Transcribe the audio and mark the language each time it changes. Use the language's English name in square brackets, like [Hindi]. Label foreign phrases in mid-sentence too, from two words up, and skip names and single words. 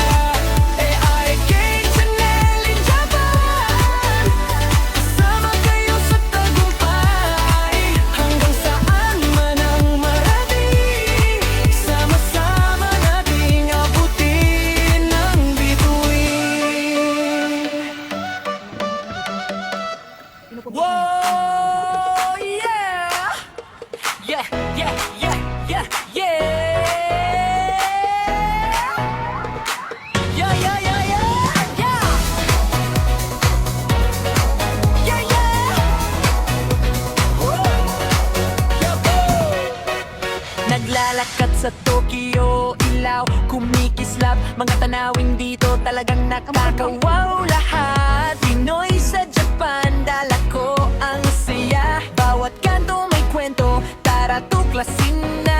[Filipino] AIK Channel in Japan, kasama kayo sa tagumpay. Hanggang saan man ang marating, sama-sama nating abutin ang bituin. [English] Whoa, yeah! Yeah, yeah, yeah, yeah, yeah! Yeah, yeah, yeah, yeah, yeah! Yeah, yeah! Woo! Yeah, woo! [Filipino] Naglalakad sa Tokyo, ilaw, kumikislap. Mga tanawin dito talagang nakakawaw. Lahat Pinoy sa Japan, dala ko ang saya. Bawat kanto may kwento, tara tuklasin na.